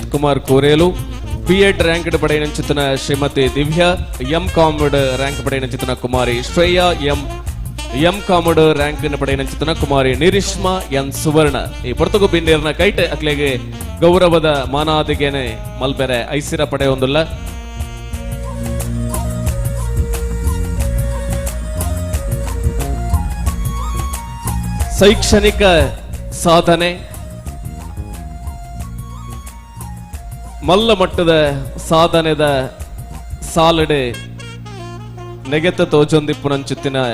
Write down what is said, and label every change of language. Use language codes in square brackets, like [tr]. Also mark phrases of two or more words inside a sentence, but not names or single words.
[tcy] ಕುಮಾರ್ ಕೋರೇಲು, B.Ed ರ್ಯಾಂಕ್ ಪಡೆಯಂಚಿತನ ಶ್ರೀಮತಿ ದಿವ್ಯಾ, M.Com ರ್ಯಾಂಕ್ ಪಡೆಯಂಚಿತನ ಕುಮಾರಿ ಶ್ರೇಯಾ, M.Com ರ್ಯಾಂಕ್ ಪಡೆಯಂಚಿತನ ಕುಮಾರಿ ನಿರಿಷ್ಮಾ ಎನ್ ಸುವರ್ಣ. ಈ ಪೊರ್ತುಗು ಬಿನ್ನೇರ್ನ ಕೈಟ್ ಅಕ್ಲೆಗೆ ಗೌರವದ ಮಾನಾದಿಗೆನೆ ಮಲ್ಬೆರೆ ಐಸಿರ ಪಡೆಯೊಂದುಲ್ಲ. ಶೈಕ್ಷಣಿಕ ಸಾಧನೆ ಮಲ್ಲ ಮಟ್ಟದ ಸಾಧನೆದ ಸಾಲಡೆ ನೆಗೆತ ತೋಜೊಂದಿಪ್ಪುನಂಚುತ್ತಿನ